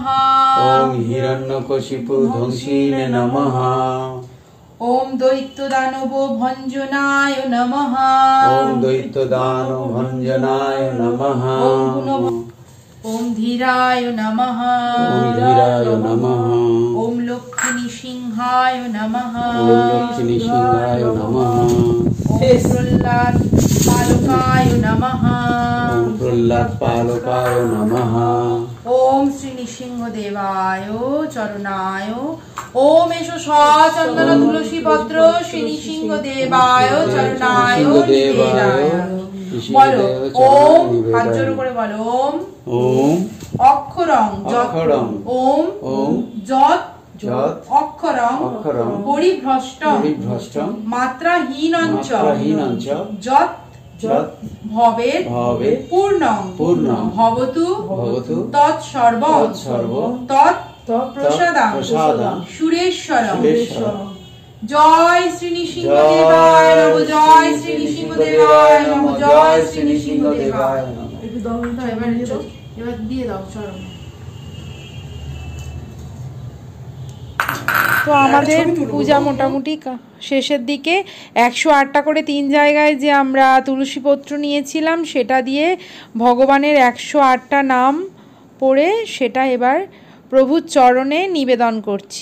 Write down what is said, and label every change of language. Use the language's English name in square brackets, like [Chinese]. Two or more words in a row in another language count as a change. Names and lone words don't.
[Sanskrit] ওম হিরণ্যকশিপু ধ্বংসিনে নমঃ ওম দৈত্য দানব ভঞ্জনায় নমঃ ওম দৈত্য দান ভঞ্জনায় নমঃ ওম ধীরায় নমঃ ওম ধীরায় নমঃ ওম লক্ষ্মী সিংহায় নমঃ ওম লক্ষ্মী সিংহায় নমঃ ওম প্রহ্লাদ পালকায় নমঃ ওম প্রহ্লাদ পালকায় নমঃ ওম শ্রী নৃসিংহদেবায় চরণায় ওম এষ সচন্দন তুলসী পত্র শ্রী নৃসিংহদেবায় চরণায় নিবেদায়। [Bangla] বলো ওম, হাত জোড় করে বলো ওম [Sanskrit] ওম অক্ষরং অক্ষরং ওম ওম যৎ যৎ অক্ষরং অক্ষরং পরিভ্রষ্টং পরিভ্রষ্টং মাত্রাহীনঞ্চ মাত্রাহীনঞ্চ যৎ যৎ ভবেৎ ভবেৎ পূর্ণং পূর্ণং ভবতু ভবতু তৎসর্ব তৎসর্ব তৎ প্রসাদাং প্রসাদাং সুরেশ্বরং সুরেশ্বরং। জয় শ্রী নৃসিংহদেবায় নমঃ জয় শ্রী নৃসিংহদেবায় নমঃ জয় শ্রী নৃসিংহদেবায় নমঃ। [Bangla] একটু দাও এবার দিয়ে দাও চরণ। তো আমাদের পূজা মোটামুটি শেষের দিকে 108টা করে 3 জায়গায় যে আমরা তুলসীপত্র নিয়েছিলাম সেটা দিয়ে ভগবানের 108টা নাম পড়ে সেটা এবার প্রভুর চরণে নিবেদন করছি।